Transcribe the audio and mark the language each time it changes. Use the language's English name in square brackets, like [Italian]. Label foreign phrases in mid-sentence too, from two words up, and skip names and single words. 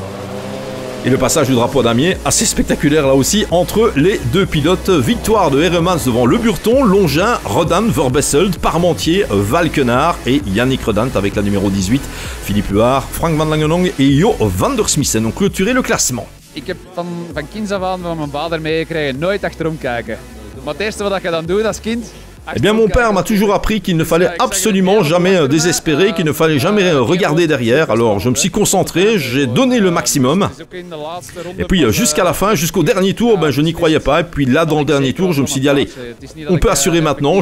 [French] Et le passage du drapeau à damier assez spectaculaire là aussi entre les deux pilotes. Victoire de Hermans devant Le Burton, Longin, Rodan, Verbesselt, Parmentier, Valkenhaar et Yannick Redant avec la numéro 18. Philippe Huard, Frank Van Langenong et Jo van der Smissen ont clôturé le classement. [Dutch] Ik heb van kinds af aan van mijn vader meegekregen nooit achterom kijken. Maar het eerste wat je dan doet als kind... [French] Eh bien, mon père m'a toujours appris qu'il ne fallait absolument jamais désespérer, qu'il ne fallait jamais regarder derrière. Alors, je me suis concentré, j'ai donné le maximum. Et puis, jusqu'à la fin, jusqu'au dernier tour, ben, je n'y croyais pas. Et puis là, dans le dernier tour, je me suis dit, allez, on peut assurer maintenant.